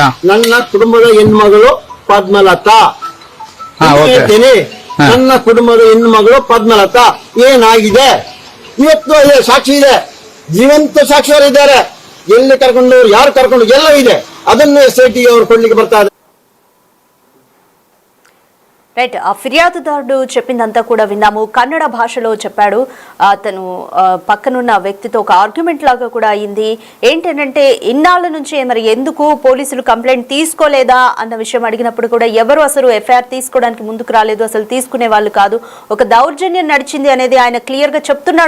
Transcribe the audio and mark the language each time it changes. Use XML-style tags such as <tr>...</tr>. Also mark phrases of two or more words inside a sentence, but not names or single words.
<kn>ನನ್ನ ಕುಟುಂಬದ ಹೆಣ್ಮಗಳು ಪದ್ಮಲತಾ ಹೇಳ್ತೀನಿ. ನನ್ನ ಕುಟುಂಬದ ಹೆಣ್ಮಗಳು ಪದ್ಮಲತಾ ಏನಾಗಿದೆ ಇವತ್ತು ಸಾಕ್ಷಿ ಇದೆ, ಜೀವಂತ ಸಾಕ್ಷಿಯವರಿದ್ದಾರೆ. ಎಲ್ಲಿ ಕರ್ಕೊಂಡು, ಯಾರು ಕರ್ಕೊಂಡು, ಎಲ್ಲವೂ ಇದೆ. ಅದನ್ನು SIT ಅವರು ಕೊಡ್ಲಿಕ್ಕೆ ಬರ್ತಾ ಇದೆ.</kn> <te>రైట్. ఆ ఫిర్యాదుదారుడు చెప్పిందంతా కూడా విన్నాము. కన్నడ భాషలో చెప్పాడు. అతను పక్కనున్న వ్యక్తితో ఒక ఆర్గ్యుమెంట్ లాగా కూడా అయింది. ఏంటంటే ఇన్నాళ్ళ నుంచి మరి ఎందుకు పోలీసులు కంప్లైంట్ తీసుకోలేదా అన్న విషయం అడిగినప్పుడు కూడా ఎవరు అసలు FIR తీసుకోవడానికి ముందుకు రాలేదు, అసలు తీసుకునే వాళ్ళు కాదు, ఒక దౌర్జన్యం నడిచింది అనేది ఆయన క్లియర్ గా చెప్తున్నాడు.</te>